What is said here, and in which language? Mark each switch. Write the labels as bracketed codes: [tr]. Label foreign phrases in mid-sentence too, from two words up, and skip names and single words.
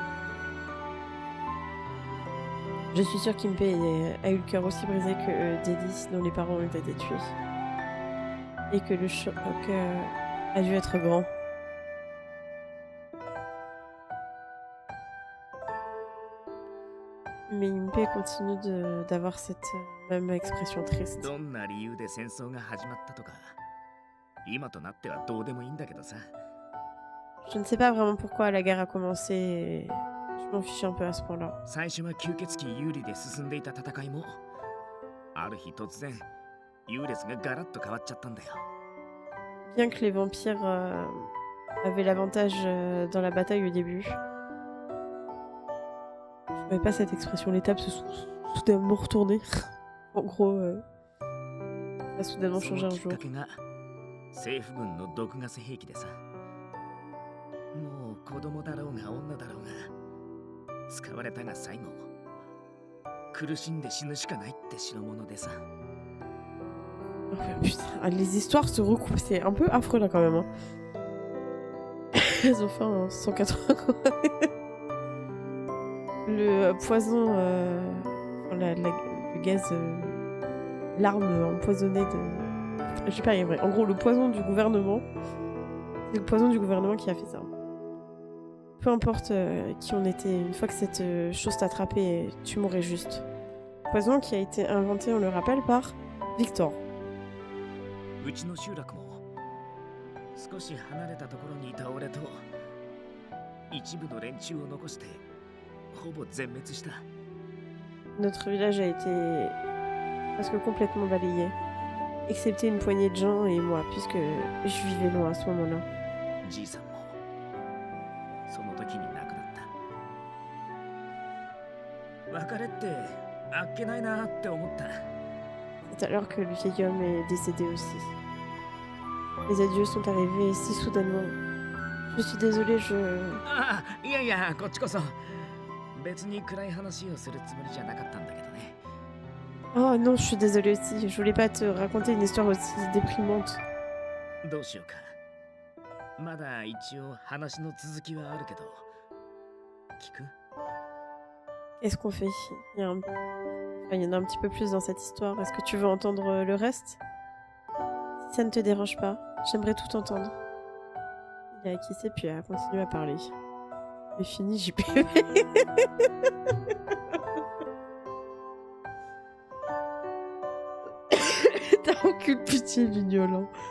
[fr] Je suis sûre qu'Impé a eu le cœur aussi brisé que Delis, dont les parents ont été tués. Et que le choc a dû être grand. Mais Impé continue d'avoir cette même expression triste. [ja] どんな理由で戦争が始まったとか、今となってはどうでもいいんだけどさ。 [fr] Je ne sais pas vraiment pourquoi la guerre a commencé et je m'en fiche un peu à ce point-là. [ja] 最初は吸血鬼有利で進んでいた戦いも、ある日突然優劣がガラッと変わっちゃったんだよ。 [fr] Bien que les vampires avaient l'avantage dans la bataille au début, je n'avais pas cette expression. Les tables se sont soudainement retournées. En gros, ça a soudainement [ja] そ [fr] changé [ja] の [fr] un [ja] きっ [fr] jour. [ja] かけが政府軍の毒ガス兵器でさ。もう子供だろうが女だろうが使われたが最後苦しんで死ぬしかないって代物でさ。 [fr] Putain, les histoires se recoupent. C'est un peu affreux là quand même. Hein. Elles ont fait un 180. Le poison, le gaz, l'arme empoisonnée de... Je sais pas, il est vrai. En gros, le poison du gouvernement, c'est le poison du gouvernement qui a fait ça. Peu importe qui on était, une fois que cette chose t'a attrapé, tu mourrais juste. Poison qui a été inventé, on le rappelle, par Victor. [ja] うちの集落も少し離れたところにいた俺と一部の連中を残してほぼ全滅した。 [fr] Notre village a été presque complètement balayé, excepté une poignée de gens et moi, puisque je vivais loin à ce moment-là. [ja] じいさんもその時に亡くなった。別れってあっけないなって思った。 [fr] C'est alors que le vieil homme est décédé aussi. Les adieux sont arrivés si soudainement. Je suis désolée, [ja] ああ、いやいや、こっちこそ。別に暗い話をするつもりじゃなかったんだけどね。 [fr] Oh non, je suis désolée aussi. Je voulais pas te raconter une histoire aussi déprimante. [ja] どうしようか。まだ一応話の続きはあるけど。聞く？ [fr] Qu'est-ce qu'on fait? Il y en a un petit peu plus dans cette histoire. Est-ce que tu veux entendre le reste? Si ça ne te dérange pas, j'aimerais tout entendre. Il a acquiescé puis a continué à parler. C'est fini, JPV. T'as aucune pitié, Mignolant.